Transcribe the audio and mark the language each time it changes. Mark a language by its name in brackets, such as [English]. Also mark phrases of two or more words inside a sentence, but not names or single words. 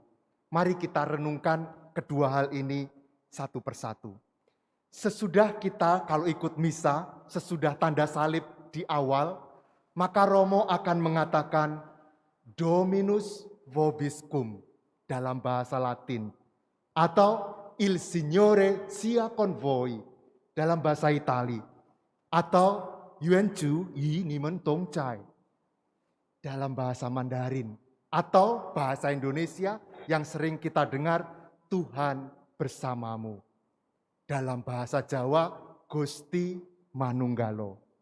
[Indonesian] Mari kita renungkan kedua hal ini satu persatu. Sesudah kita kalau ikut misa, sesudah tanda salib di awal, maka Romo akan mengatakan [Latin] Dominus vobiscum [Indonesian] dalam bahasa Latin, atau [Italian] Il Signore sia con voi [Indonesian] dalam bahasa Itali, atau [Chinese] 愿主与你们同在 [Indonesian] dalam bahasa Mandarin, atau bahasa Indonesia yang sering kita dengar, Tuhan bersamamu. Dalam bahasa Jawa, [Javanese] Gusti Manunggalo.